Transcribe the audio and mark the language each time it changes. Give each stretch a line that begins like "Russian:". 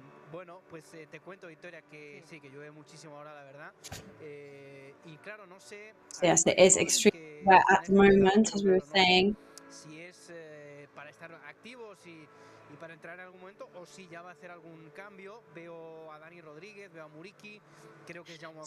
Spanish: Bueno, pues te cuento, Victoria, que sí, que llueve muchísimo ahora, la verdad. Y claro, no sé.
English: So yes, it is extremely wet at the moment, as we were saying.
Spanish: Si es para estar activos y para entrar en algún momento, o si ya va a hacer algún cambio. Veo a Dani Rodríguez, veo a Muriqui, creo que es Jaume